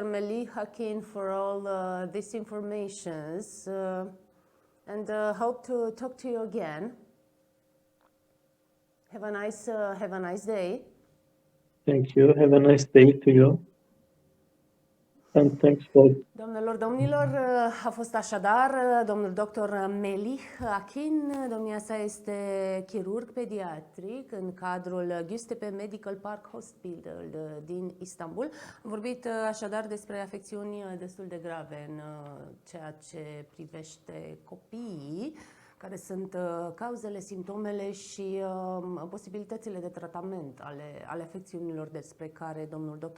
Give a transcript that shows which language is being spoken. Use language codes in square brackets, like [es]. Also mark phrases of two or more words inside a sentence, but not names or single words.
[en] Melih Akin, for all this information, and hope to talk to you again. Have a nice day. Thank you. Have a nice day to you. And thanks for... [ro] Doamnelor, domnilor, a fost așadar domnul dr. Melih Akin. Domnia sa este chirurg pediatric în cadrul Göztepe Medical Park Hospital din Istanbul. Am vorbit așadar despre afecțiuni destul de grave în ceea ce privește copiii, care sunt cauzele, simptomele și posibilitățile de tratament ale afecțiunilor despre care domnul dr.